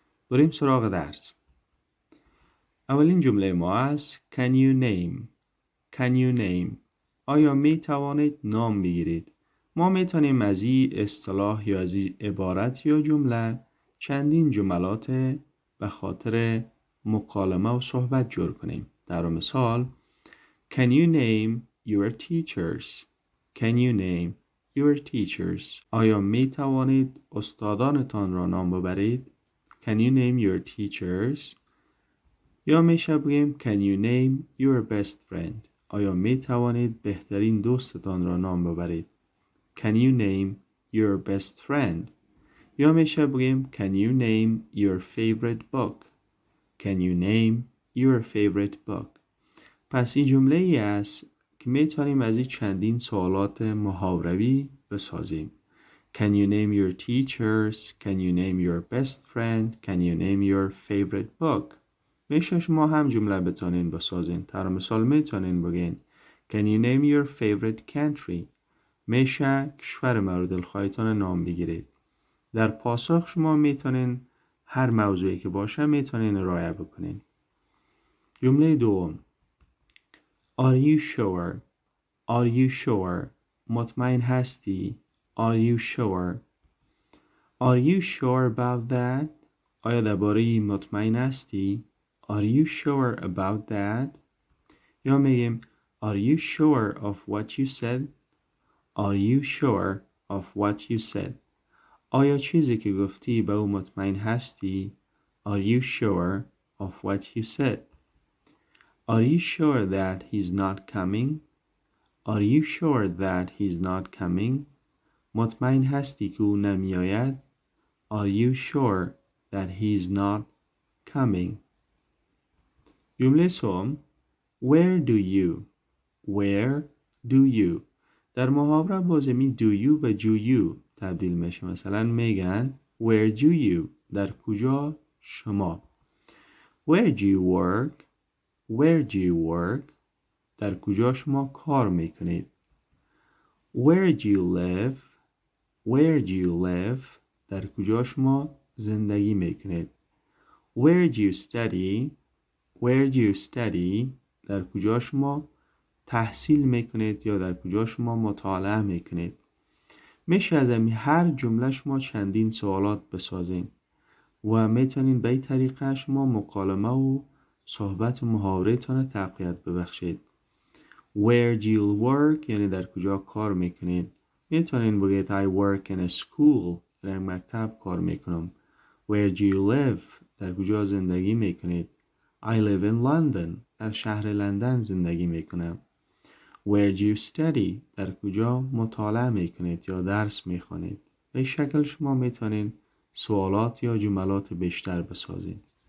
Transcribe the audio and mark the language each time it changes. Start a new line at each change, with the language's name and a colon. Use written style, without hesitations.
Persian: بریم سراغ درس. اولین جمله ما است
English: Can you name؟ Can you name؟
Persian: آیا می توانید نام بگیرید؟ ما می توانیم از این اصطلاح یا از این عبارت یا جمله چندین جملات به خاطر مکالمه و صحبت جور کنیم. در مثال
English: Can you name your teachers؟ Can you name your teachers؟
Persian: آیا می توانید استادانتان را نام ببرید؟
English: Can you name your teachers؟
Persian: یا میشه بگیم
English: Can you name your best friend؟
Persian: آیا می توانید بهترین دوستتان را نام ببرید؟
English: Can you name your best friend؟
Persian: یا میشه بگیم
English: Can you name your favorite book؟
Persian: Can you name your favorite book؟ پس این جمله ای است که می توانیم از این چندین سوالات محاوره‌ای بسازیم.
English: Can you name your teachers؟ Can you name your best friend؟ Can you name your favorite book؟
Persian: میشه شما هم جمله بتونین بسازین. در مثال میتونین بگین
English: Can you name your favorite country؟
Persian: میشه کشور مورد دلخواهتان نام بگیرید. در پاسخ شما میتونین هر موضوعی که باشه میتونین رعایت بکنین. جمله دوم
English: Are you sure؟ Are you sure؟
Persian: مطمئن هستی؟
English: Are you sure؟ Are you sure about that؟
Persian: آیا درباره مطمئن هستی؟
English: Are you sure about that؟
Persian: یا میگیم
English: Are you sure of what you said؟ Are you sure of what you said؟
Persian: آیا چیزی که گفتی به او مطمئن هستی؟
English: Are you sure of what you said؟ Are you sure that he's not coming؟ Are you sure that he's not coming؟
Persian: مطمئن هستی که او نمیآید؟
English: Are you sure that he's not coming؟
Persian: جمله سوم
English: Where do you؟ Where do you؟
Persian: در محاوره بازمی
English: do you به do you
Persian: تبدیل میشه. مثلا میگن
English: Where do you؟
Persian: در کجا شما؟
English: Where do you work؟ Where do you work؟
Persian: در کجا شما کار میکنید؟
English: Where do you live؟ Where do you live؟ در کجا شما زندگی میکنید؟ Where do you study؟
Persian: Where do you study؟ در کجا شما تحصیل میکنید یا در کجا شما مطالعه میکنید؟ میشه از هر جمله شما چندین سوالات بسازین و میتونین به این طریقه شما مکالمه و صحبت و محاوره تان تقویت ببخشید.
English: Where do you work؟
Persian: یعنی در کجا کار میکنید. میتونین بگید
English: I work in a school،
Persian: در مکتب کار میکنم.
English: Where do you live؟
Persian: در کجا زندگی میکنید.
English: I live in London،
Persian: در شهر لندن زندگی میکنم.
English: Where do you study؟
Persian: در کجا مطالعه میکنید یا درس میخوانید. به شکل شما میتونید سوالات یا جملات بیشتر بسازید.